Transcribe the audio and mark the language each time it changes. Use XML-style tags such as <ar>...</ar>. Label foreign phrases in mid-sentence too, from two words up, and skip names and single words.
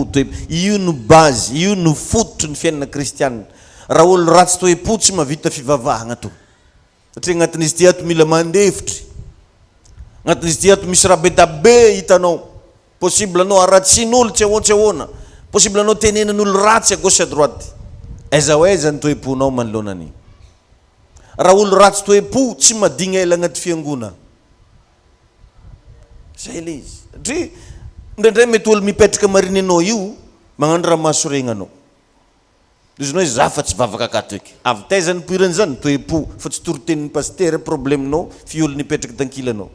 <mg>Io no base, io no fototry ny fiainana kristianina. Raha olo ratsy toe-po tsy mahavita fivavahana to. Satria agnatin'izy ty ato mila mandefitry. Agnatin'izy ty ato misy raha be da be hitanao. Possible anao aratsin'olo tsy ahoana. Possible anao tenenan'olo ratsy</mg> <fr>à gauche à droite.</fr> <mg>Aiza ho aiza ny toe-ponao manoloana an'iny. Raha olo ratsy toe-po tsy madigna ela agnaty fiangona. Zay le izy. Satria ndraindray mety olo mipetraka mariny anao io magnano raha mahasoregna anao. Izy hoe zafa tsy vavaka akato eky. Avy taizany poirany zany toe-po fa tsy torotenin'ny pasteur problemenao fiolo nipetraka tankilanao.</mg>